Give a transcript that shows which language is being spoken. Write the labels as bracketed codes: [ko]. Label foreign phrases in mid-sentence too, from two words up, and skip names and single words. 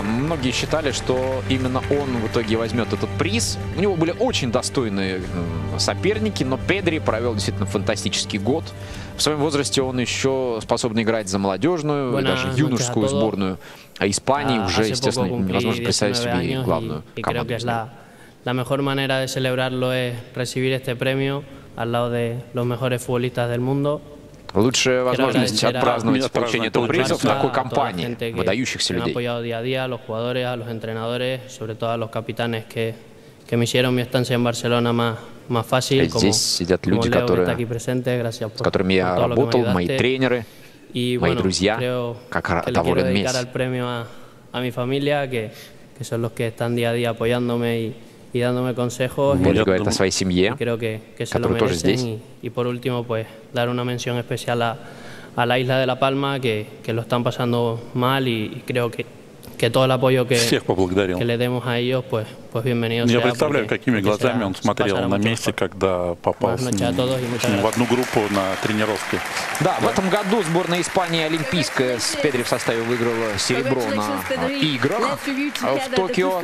[ru] Многие считали, что именно он в итоге возьмет этот приз. У него были очень достойные соперники, но Педри провел действительно фантастический год. В своем возрасте он еще способен играть за молодежную и даже юношескую сборную. А Испании уже, естественно, невозможно представить себе и главную команду. [es] La mejor manera de celebrarlo es recibir este premio al lado de los mejores futbolistas del mundo. [ru] Лучшая возможность отпраздновать получение этого приза в такой компании выдающихся людей. Здесь сидят люди, с которыми я работал, мои тренеры, мои друзья, как доволен Месси. Педри говорит о своей семье, которая тоже здесь. [es] Y por último, pues dar una mención especial a la isla de La Palma, que lo están pasando mal y creo que que todo el apoyo [ru] всех поблагодарил. [es] que le demos a ellos, pues bienvenido [ru] Я [es] sea. [ru] представляю, какими глазами он смотрел на месте, когда попал в одну группу на тренировке. Да, в этом году сборная Испании олимпийская с Педри в составе выиграла серебро на играх в Токио.